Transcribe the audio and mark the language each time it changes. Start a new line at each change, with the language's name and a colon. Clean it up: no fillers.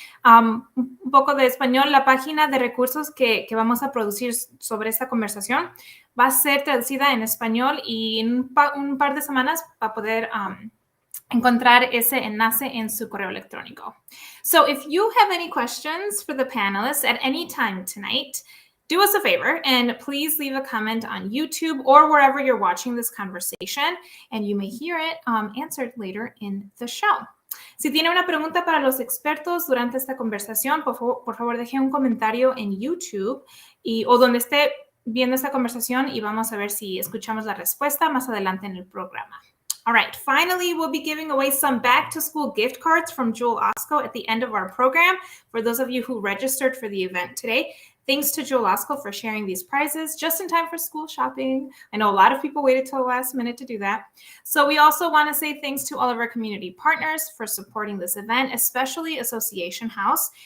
Spanish: Un poco de español, la página de recursos que vamos a producir sobre esta conversación va a ser traducida en español y en un par de semanas va a poder encontrar ese enlace en su correo electrónico.
English: So if you have any questions for the panelists at any time tonight, do us a favor and please leave a comment on YouTube or wherever you're watching this conversation, and you may hear it answered later in the show.
Spanish: Si tiene una pregunta para los expertos durante esta conversación, por favor deje un comentario en YouTube o donde esté viendo esta conversación y vamos a ver si escuchamos la respuesta más adelante en el programa.
English: All right, finally, we'll be giving away some back-to-school gift cards from Joel Osco at the end of our program for those of you who registered for the event today. Thanks to Joel Osco for sharing these prizes just in time for school shopping. I know a lot of people waited till the last minute to do that. So we also want to say thanks to all of our community partners for supporting this event, especially Association House.